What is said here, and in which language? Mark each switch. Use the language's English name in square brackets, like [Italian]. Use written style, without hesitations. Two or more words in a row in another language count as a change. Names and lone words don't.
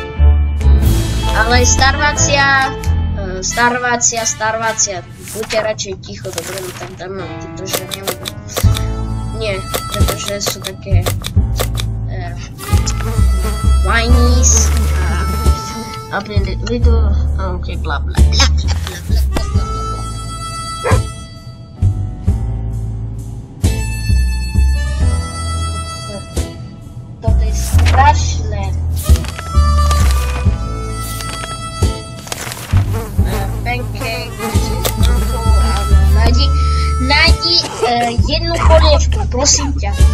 [Slovak] Ale starvácia. Buďte radšej ticho, dobre, no tak dáme týto, že nebudú. Nie, pretože sú také [English] whinies a little, [Slovak] ok, bla bla bla bla bla bla bla bla. Toto je strašné. Pancake, nájdi jednu polievku, prosím ťa.